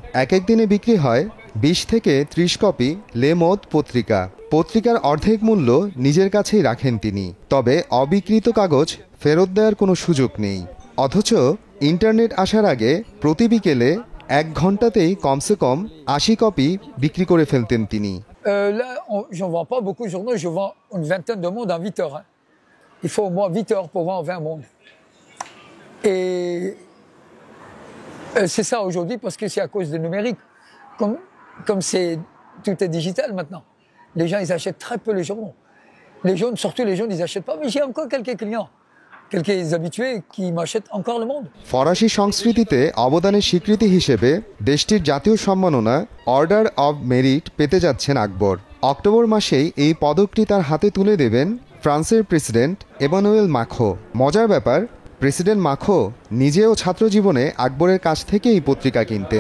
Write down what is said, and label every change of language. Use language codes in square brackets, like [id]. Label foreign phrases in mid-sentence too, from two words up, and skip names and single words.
[bn] এক এক দিনে বিক্রি হয় 20 থেকে 30 কপি লে মোদ পত্রিকা। পত্রিকার অর্ধেক মূল্য নিজের কাছেই রাখেন তিনি। তবে অবিকৃত কাগজ ফেরত দেওয়ার কোনো সুযোগ নেই। অথচ ইন্টারনেট আসার আগে প্রতি বিকেলে 1 ঘন্টাতেই কমসে কম 80 কপি বিক্রি করে ফেলতেন তিনি। [fr] Là, j'en vends pas beaucoup de journaux, je vends une vingtaine de mondes en 8 heures. Hein. Il faut au moins 8 heures pour vendre 20 mondes. Et c'est ça aujourd'hui parce que c'est à cause du numérique. Comme tout est digital maintenant. Les gens, ils achètent très peu les journaux. Les jeunes, surtout les jeunes, ils n'achètent pas. Mais j'ai encore quelques clients, quelques habitués qui m'achètent encore le monde. [bn] ফরাসি সংস্কৃতিতে অবদানের স্বীকৃতি হিসেবে দেশটির জাতীয় সম্মাননা অর্ডার অব মেরিট পেতে যাচ্ছেন আকবর। অক্টোবর মাসেই এই পদকটি তার হাতে তুলে দেবেন ফ্রান্সের প্রেসিডেন্ট এমানুয়েল মাখো। মজার ব্যাপার, প্রেসিডেন্ট মাখো নিজেও ছাত্রজীবনে আকবরের কাছ থেকে এই পত্রিকা কিনতেন।